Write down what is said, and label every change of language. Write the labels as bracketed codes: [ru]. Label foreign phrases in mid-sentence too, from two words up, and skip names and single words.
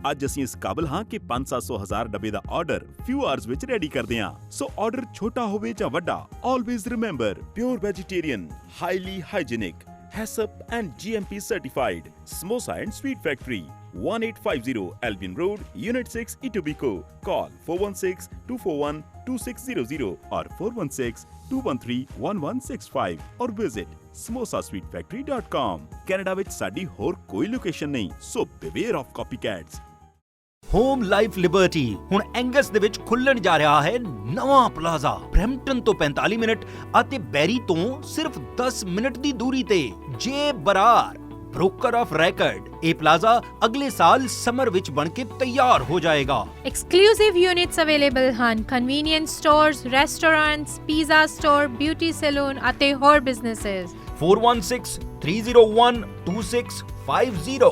[pa] ਅੱਜ ਅਸੀਂ ਇਸ ਕਾਬਿਲ ਹਾਂ ਕਿ 500-1000 ਡੱਬੇ ਦਾ ਆਰਡਰ [en] few hours [pa] ਵਿੱਚ ਰੈਡੀ ਕਰਦੇ ਹਾਂ। [en] so order [pa] ਛੋਟਾ ਹੋਵੇ ਜਾਂ ਵੱਡਾ, [en] always remember pure vegetarian, highly hygienic, HACCP and GMP certified. Samosa and Sweet Factory, 1850 Albion Road, Unit 6, Etobicoke. Call 416-241-2600 or 416-213-1165 or visit samosasweetfactory.com. [pa] Canada ਵਿੱਚ ਸਾਡੀ ਹੋਰ ਕੋਈ ਲੋਕੇਸ਼ਨ ਨਹੀਂ, [en] so beware of copycats. [pa] ਹੋਮ ਲਾਈਫ ਲਿਬਰਟੀ ਹੁਣ ਐਂਗਸ ਦੇ ਵਿੱਚ ਖੁੱਲਣ ਜਾ ਰਿਹਾ ਹੈ ਨਵਾਂ ਪਲਾਜ਼ਾ। ਬਰੈਂਪਟਨ ਤੋਂ 45 ਮਿੰਟ ਅਤੇ ਬੈਰੀ ਤੋਂ ਸਿਰਫ 10 ਮਿੰਟ ਦੀ ਦੂਰੀ ਤੇ। ਜੇ ਬਰਾਰ [en] broker of record, [pa] ਇਹ ਪਲਾਜ਼ਾ ਅਗਲੇ ਸਾਲ ਸਮਰ ਵਿੱਚ ਬਣ ਕੇ ਤਿਆਰ ਹੋ ਜਾਏਗਾ। [en] Exclusive units available ਹਨ convenience stores, restaurants, pizza store, beauty saloon [pa] ਅਤੇ ਹੋਰ [en] businesses। 416-301-2650